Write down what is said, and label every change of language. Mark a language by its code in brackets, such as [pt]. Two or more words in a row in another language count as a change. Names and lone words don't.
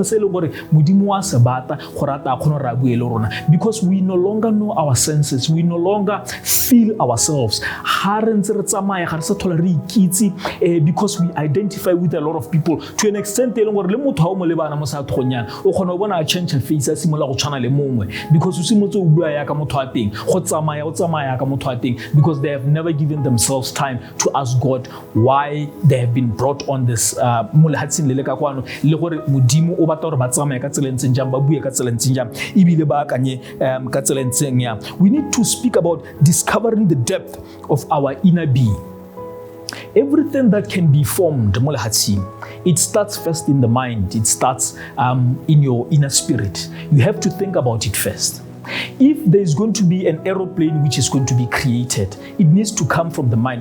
[en] Because we no longer know our senses, we no longer feel ourselves. Because we identify with a lot of people to an extent change face as [tn] simola go tshwana le mongwe because o simotse o bua ya ka motho a teng go tsamaya ka motho a teng [en] because they have never given themselves time to ask God why they have been brought on this [tn] mo lehatsing le ka kwano le gore modimo o batla gore ba tsamaya ka tselentseng jang ba bue ka tselentseng jang ibile ba akanye ka tselentseng ya. [en] We need to speak about discovering the depth of our inner being. Everything that can be formed, it starts first in the mind. It starts in your inner spirit. You have to think about it first. If there is going to be an aeroplane which is going to be created, it needs to come from the mind.